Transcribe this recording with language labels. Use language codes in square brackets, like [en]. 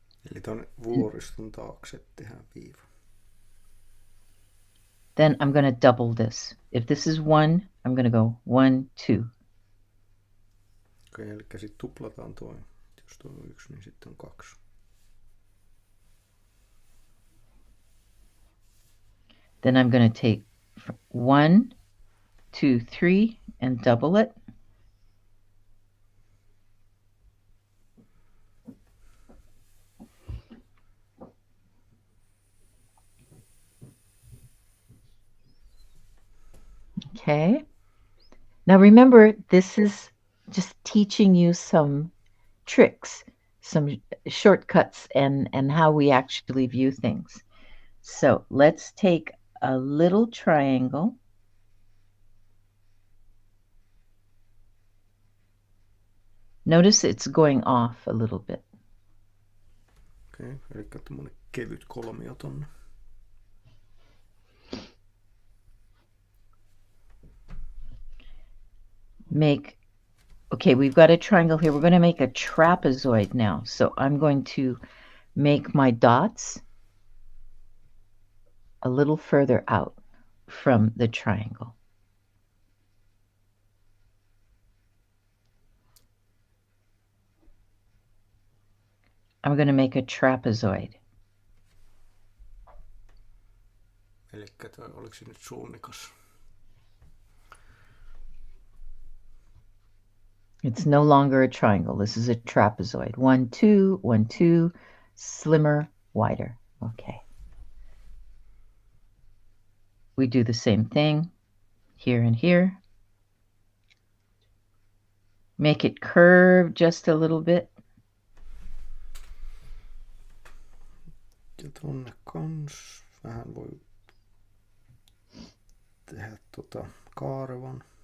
[fi] Eli tuon vuoriston taakse tehdään viiva. [en] Then I'm going to double this. If this is 1, I'm going to go 1, 2. [fi] Okei, eli sitten tuplataan tuo. Jos tuo on 1, niin sitten on 2. [en] Then I'm going to take 1, 2, 3 and double it. Okay. Now remember, this is just teaching you some tricks, some shortcuts, and how we actually view things. So let's take a little triangle. Notice it's going off a little bit. [fi] Okei, eli tämmöinen kevyt kolmio tonne. [en] Okay, we've got a triangle here. We're going to make a trapezoid now. So I'm going to make my dots a little further out from the triangle. I'm going to make a trapezoid. [fi] Elikkä toi, oliko se nyt suunnikas? [en] It's no longer a triangle. This is a trapezoid. 1, 2, 1, 2, slimmer, wider. Okay. we do the same thing here and here. Make it curve just a little bit. [fi] Ja tonne kans vähän voi tehdä kaarvan.